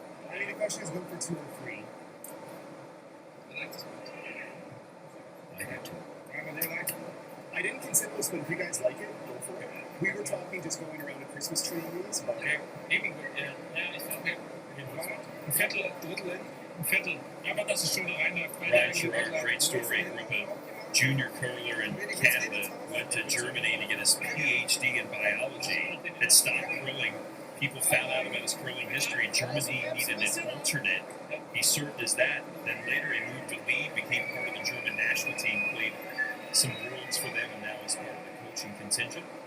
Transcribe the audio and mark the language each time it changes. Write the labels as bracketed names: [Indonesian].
[English] I mean, the question is, go for 2 or 3. I do too. I didn't consider this, but if you guys like it, go for it. We were talking just going around a Christmas tree leaves, but Maybe okay. [German] Viertel, Drittel, Viertel. Ja, aber das ist schon der reine [English] Ryan Sherrard, great story, grew up a junior curler in Canada, went to Germany to get his PhD in biology, had stopped curling. People found out about his curling history. Germany needed an alternate. He served as that. Then later he moved to Leeds, became part of the German national team, played some worlds for them, and now is part of the coaching contingent.